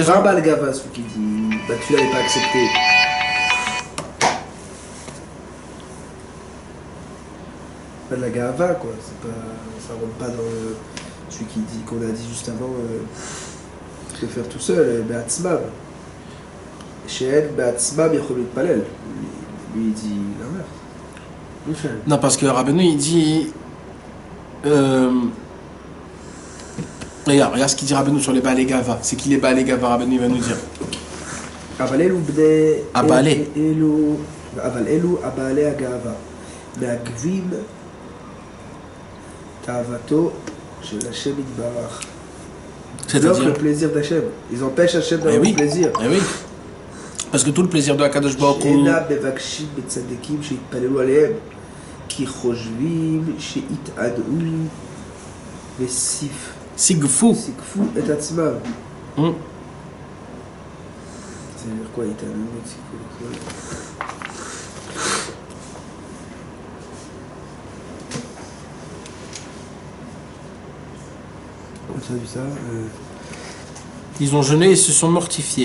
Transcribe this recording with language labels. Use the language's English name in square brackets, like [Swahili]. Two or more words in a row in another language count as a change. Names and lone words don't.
[French] C'est pas le Gava, celui qui dit bah tu l'avais pas accepté. Pas de la Gava quoi. C'est pas, ça rentre pas dans celui qui dit qu'on a dit juste avant. Le faire tout seul. Be'atzmam. Chez elle, [Hebrew] בעצמם יכול לפלל. [French] Lui il dit l'inverse. Non, parce que Rabbeinu il dit. Regarde ce qu'il dit Rabbeinu sur les [Hebrew] בעלי גאווה. [French] C'est qui les [Hebrew] בעלי גאווה? [French] Rabbeinu il va nous dire. [Hebrew] אבל אלו בני... הבעלי. אבל אלו הבעלי הגאווה. מעכבים תאוותו של השם יתברך. [French] C'est-à-dire le plaisir d'Hachem. Ils empêchent Hachem d'avoir le plaisir. Eh oui. Parce que tout le plaisir de Hakadosh Baruch Hu. [Hebrew] שאינה מבקשים בצדיקים שיתפללו עליהם, כי חושבים שיתעדו וסיגפו את עצמם. [French] Ça veut dire quoi, Italo? Comme ça, vu ça. Ils ont jeûné et se sont mortifiés.